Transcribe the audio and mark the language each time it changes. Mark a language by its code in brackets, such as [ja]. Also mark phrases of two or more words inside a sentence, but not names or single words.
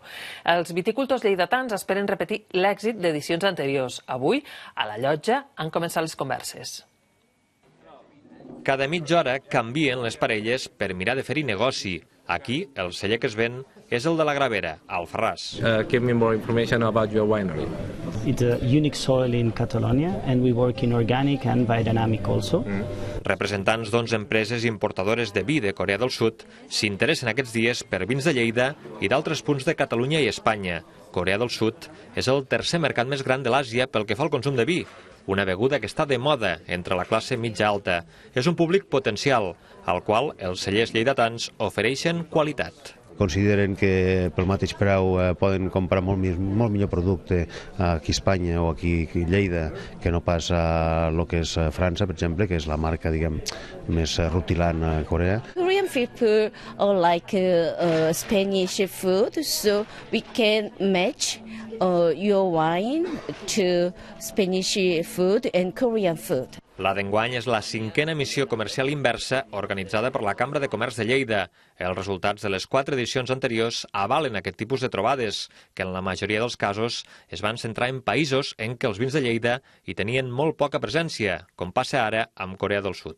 [ca] Els viticultors lleidatans esperen repetir l'èxit d'edicions anteriors. Avui, a la llotja, han començat les converses. Cada mitja hora canvien les parelles per mirar de fer-hi negoci. Aquí, el celler que es ven és el de la Gravera, al Ferraz. [en] Give me more information about your winery. It's a unique soil in Catalonia and we work in organic and biodynamic also. [ca] Representants d'11 empreses importadores de vi de Corea del Sud s'interessen aquests dies per vins de Lleida i d'altres punts de Catalunya i Espanya. Corea del Sud és el tercer mercat més gran de l'Àsia pel que fa al consum de vi, una beguda que està de moda entre la classe mitja-alta. És un públic potencial, al qual els cellers lleidatans ofereixen qualitat. Consideren que pel mateix preu poden comprar molt millor producte aquí a Espanya o aquí a Lleida que no pas a lo que és França, per exemple, que és la marca, diguem, més rutilant a Corea. [en] Korean people like Spanish food, so we can match your wine to Spanish food and Korean food. [ca] La d'enguany és la 5a missió comercial inversa organitzada per la Cambra de Comerç de Lleida. Els resultats de les 4 edicions anteriors avalen aquest tipus de trobades, que en la majoria dels casos es van centrar en països en què els vins de Lleida hi tenien molt poca presència, com passa ara amb Corea del Sud.